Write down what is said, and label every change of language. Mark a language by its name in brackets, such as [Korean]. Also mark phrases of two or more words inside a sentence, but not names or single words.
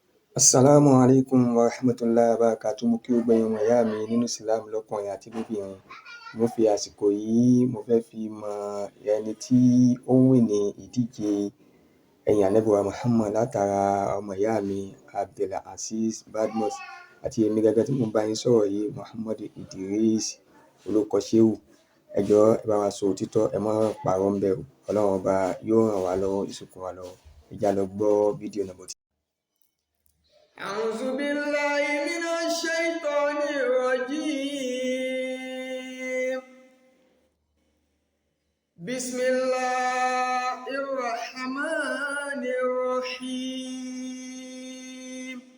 [Arabic] السلام عليكم ورحمة الله وبركاته. [Yoruba] Mo kí gbogbo ẹ̀yin ọmọ ìyá mi nínú Islam lọ́kùnrin àti lóbìnrin. Mo fi àsìkò yìí mo fẹ́ fi mọ ẹni tí ó ń win ní ìdíje ẹ̀yìn Ànábì wa Muhammad látara ọmọ ìyá mi Abdulazeez Badmus àti èmi gẹ́gẹ́ tí mo bá yín sọ̀rọ̀ yìí Muhammad Idris olóko Shehu. Ẹ jọ̀ọ́ ẹ bá wa sọ òtítọ́, ẹ má parọ́ ń bẹ̀ o. Ọlọ́run ọba yóò ràn wá lọ́wọ́, yóò sì kún wa lọ́wọ́. Ẹ já lọ gbọ́ fídíò náà bọ̀. [Arabic] أعوذ بالله من الشيطان الرجيم. بسم الله الرحمن الرحيم.